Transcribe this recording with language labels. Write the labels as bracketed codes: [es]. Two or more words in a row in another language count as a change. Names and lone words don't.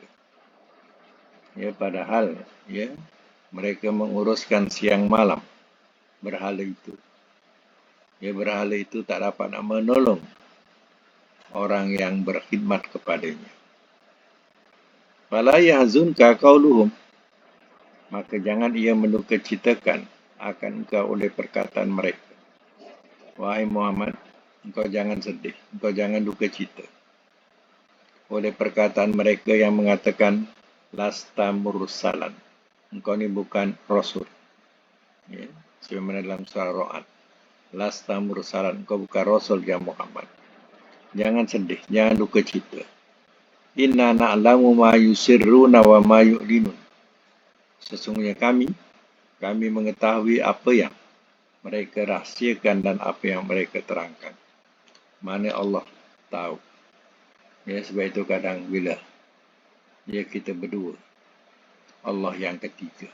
[ms] Padahal mereka menguruskan siang malam berhala itu. Berhala itu tak dapat nak menolong orang yang berkhidmat kepadanya. [ar] فلا يحزنك قولهم, [ms] maka jangan ia mendukacitakan akan engkau oleh perkataan mereka. Wahai Muhammad, engkau jangan sedih, engkau jangan duka cita oleh perkataan mereka yang mengatakan [ar] لست مرسلا, [ms] engkau ni bukan rasul. Sebagaimana dalam surah Ra'd, [ar] لست مرسلا, [ms] engkau bukan rasul ya Muhammad. Jangan sedih, jangan duka cita. [ar] إنا نعلم ما يسرون وما يعلنون. [ms] Sesungguhnya kami mengetahui apa yang mereka rahsiakan dan apa yang mereka terangkan. Mana Allah tahu. Ya, sebab itu kadang bila kita berdua, Allah yang ketiga.